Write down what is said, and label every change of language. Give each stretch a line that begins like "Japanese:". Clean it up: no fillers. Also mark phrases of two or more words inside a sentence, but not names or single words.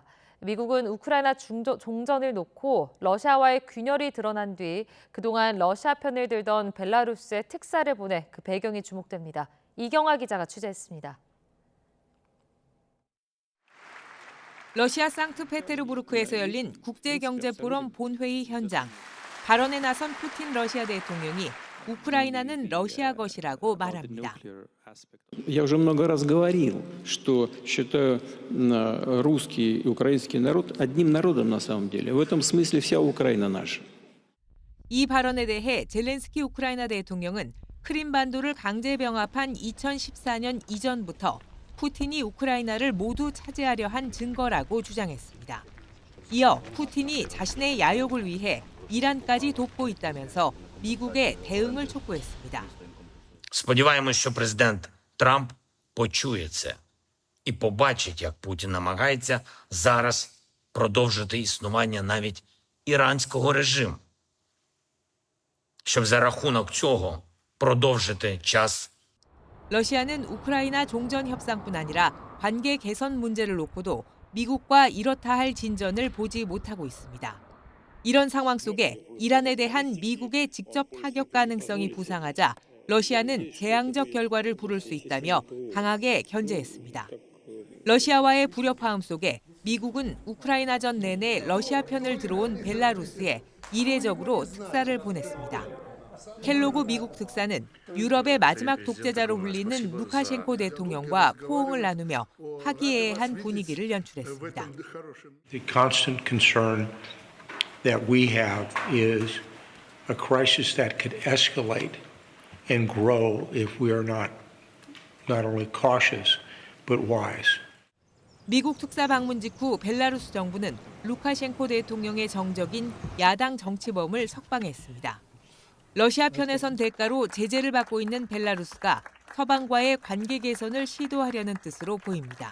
Korean: 미국은 우크라이나 종전을 놓고 러시아와의 균열이 드러난 뒤 그동안 러시아 편을 들던 벨라루스에 특사를 보내 그 배경이 주목됩니다. 이경아 기자가 취재했습니다. 러시아 상트페테르부르크에서 열린 국제경제포럼 본회의 현장. 발언에 나선 푸틴 러시아 대통령이 우크라이나는 러시아 것이라고 말합니다.
Russian: Я уже много раз говорил, что считаю русский и украинский народ одним народом на самом деле. В этом смысле вся Украина наша.
Korean: 이 발언에 대해 젤렌스키 우크라이나 대통령은 크림반도를 강제 병합한 2014년 이전부터 푸틴이 우크라이나를 모두 차지하려 한 증거라고 주장했습니다. 이어 푸틴이 자신의 야욕을 위해 이란까지 돕고 있다면서 미국의 대응을 촉구했습니다.
Ukrainian: Сподіваємось, що президент Трамп почує це і побачить, як Путін намагається зараз продовжити існування навіть іранського режиму, щоб за рахунок цього продовжити час.
Korean: 러시아는 우크라이나 종전 협상뿐 아니라 관계 개선 문제를 놓고도 미국과 이렇다 할 진전을 보지 못하고 있습니다. 이런 상황 속에 이란에 대한 미국의 직접 타격 가능성이 부상하자 러시아는 재앙적 결과를 부를 수 있다며 강하게 견제했습니다. 러시아와의 불협화음 속에 미국은 우크라이나전 내내 러시아 편을 들어온 벨라루스에 이례적으로 특사를 보냈습니다. 켈로그 미국 특사는 유럽의 마지막 독재자로 불리는 루카셴코 대통령과 포옹을 나누며 화기애애한 분위기를 연출했습니다.
English: The constant concern that we have is a crisis that could escalate and grow if we are not only cautious but wise.
Korean: 미국 특사 방문 직후 벨라루스 정부는 루카셴코 대통령의 정적인 야당 정치범을 석방했습니다. 러시아 편에 선 대가로 제재를 받고 있는 벨라루스가 서방과의 관계 개선을 시도하려는 뜻으로 보입니다.